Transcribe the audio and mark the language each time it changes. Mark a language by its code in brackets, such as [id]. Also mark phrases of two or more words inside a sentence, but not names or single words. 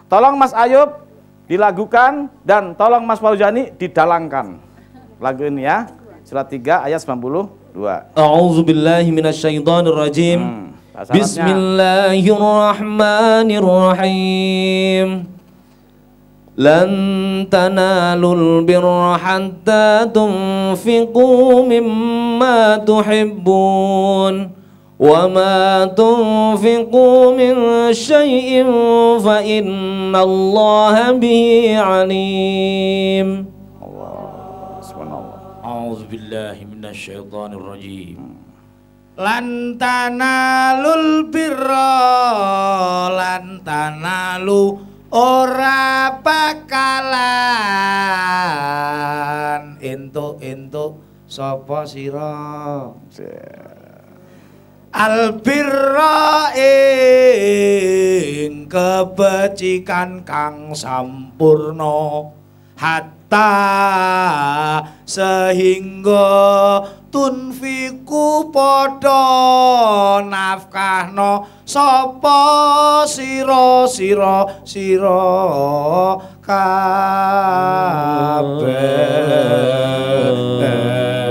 [id] Tolong Mas Ayub dilagukan dan tolong Mas Fauzani didalangkan. Lagu ini ya. Surat 3 ayat 92. [ar] أعوذ بالله من الشيطان الرجيم. بسم الله الرحمن الرحيم. لن تنالوا البر حتى تنفقوا مما تحبون. وَمَا تُنْفِقُوا مِنْ شَيْءٍ فَإِنَّ اللَّهَ بِهِ عَلِيمٌ. أعوذ بالله من الشيطان الرجيم. لن تنالوا البر لن تنالوا [jv] ora bakalan entuk sapa sira. Albirra ing kebecikan kang sampurna hatta sehingga tunfiku padha nafkahno sapa sira kabeh.